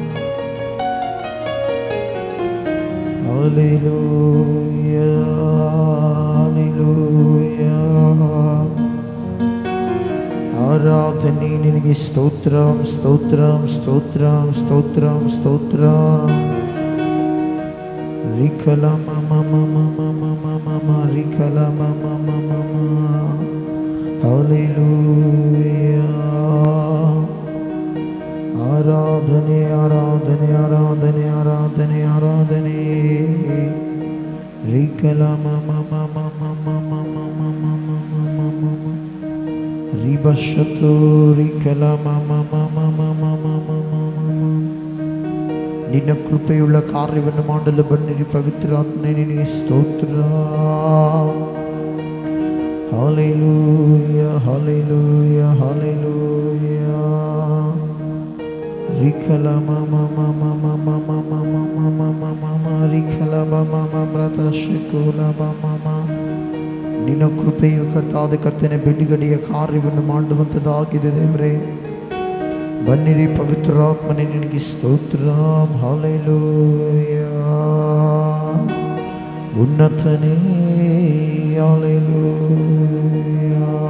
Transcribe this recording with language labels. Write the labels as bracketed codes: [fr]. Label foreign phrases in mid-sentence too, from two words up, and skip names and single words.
[kn] ಹಲ್ಲೆಲೂಯಾ ಹಲ್ಲೆಲೂಯಾ. ಆರಾಧನೆ ನಿನಗೆ ಸ್ತೋತ್ರಂ ಸ್ತೋತ್ರಂ ಸ್ತೋತ್ರಂ ಸ್ತೋತ್ರಂ ಸ್ತೋತ್ರಂ. ರಿಖಲಮ ಮಮ ಮಮ ಮಮ ಮಮ ರಿಖಲಮ ಮಮ ಮಮ. ಹಲ್ಲೆಲೂಯಾ. ಆರಾಧನೆ ಆರಾಧನೆ ಆರಾಧನೆ ಆರಾಧನೆ ಆರಾಧನೆ. ರಿಖಲಮ ಮಮ ಮಮ ಮಮ ಮಮ ಮಮ ಮಮ ಮಮ. ರಿಬಶತು ರಿಖಲಮ ಮಮ ಮಮ ಮಮ ಮಮ ಮಮ. ನಿನ್ನ ಕೃಪೆಯುಳ್ಳ ಕಾರ್ಯವನ್ನು ಮಾಡಲು ಬನ್ನಿರಿ ಪವಿತ್ರಾತ್ಮನೇ ನಿನಗೆ ಸ್ತೋತ್ರ. ಹಲ್ಲೆಲೂಯಾ ಹಲ್ಲೆಲೂಯಾ ಹಲ್ಲೆಲೂಯಾ. ರಿಖಲಮ ಮಮ ಮಮ ಮಮ ಮಮ ಮಮ ಮಮ ರಿಖಲಮ ಮಮ ವ್ರತ ಶಕುಲಮ ಮಮ. ನಿನ್ನ ಕೃಪೆಯು ಕರ್ತಾದ ಕರ್ತನೆ ಬಿಡುಗಡೆಯ ಕಾರ್ಯವನ್ನು ಮಾಡುವಂಥದ್ದಾಗಿದೆ ದೇವರೇ. ಬನ್ನಿರಿ ಪವಿತ್ರಾತ್ಮನೇ ನಿನಗೆ ಸ್ತೋತ್ರ. ಹಲ್ಲೆಲೂಯಾ. ಉನ್ನತನೇ ಹಲ್ಲೆಲೂಯಾ.